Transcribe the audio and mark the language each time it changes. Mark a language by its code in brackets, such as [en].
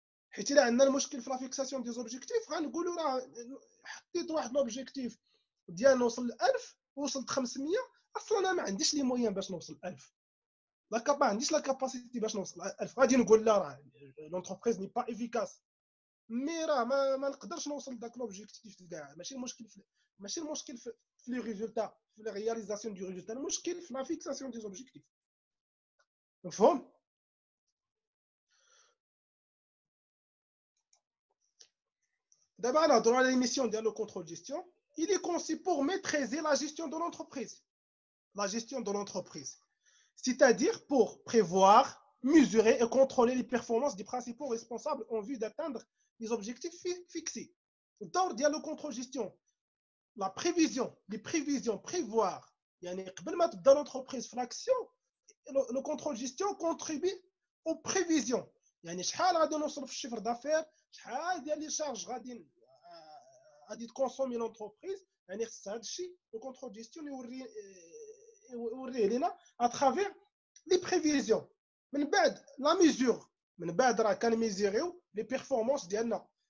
[ar] حيت الا عندنا المشكل في لا فيكساسيون دي زوبجيكتيف غنقولوا راه حطيت واحد لوبجيكتيف ديال نوصل ل 1000 وصلت 500، اصلا انا ما عنديش لي مويان باش نوصل ل 1000، ما عنديش لا كاباسيتي باش نوصل ل 1000. غادي نقول لا راه لونتربريز ني با افيكاس، مي راه ما نقدرش نوصل لذاك لوبجيكتيف كاع. ماشي المشكل في لي ريزولتا، في لا رياليزاسيون دو ريزولتا، المشكل في لا فيكساسيون دي زوبجيكتيف. مفهوم؟ [fr] D'abord, dans la mission de le contrôle gestion, il est conçu pour maîtriser la gestion de l'entreprise. La gestion de l'entreprise. C'est-à-dire pour prévoir, mesurer et contrôler les performances des principaux responsables en vue d'atteindre les objectifs fixés. Dans le contrôle gestion, la prévision, les prévisions, prévoir. [ar] يعني قبل ما تبدا l'entreprise في l'action, [fr] le contrôle gestion contribue aux prévisions. [ar] يعني شحال غادي نوصل في الشيفر دافير، شحال ديال لي شارج غادي تكونسومي لونتربريز. يعني خص هذا الشيء لو كونترول جيستيون يوري يوريه لنا اترافير لي بريفيزيون. من بعد لا ميزور، من بعد راه كنميزيريو لي بيرفورمانس ديالنا.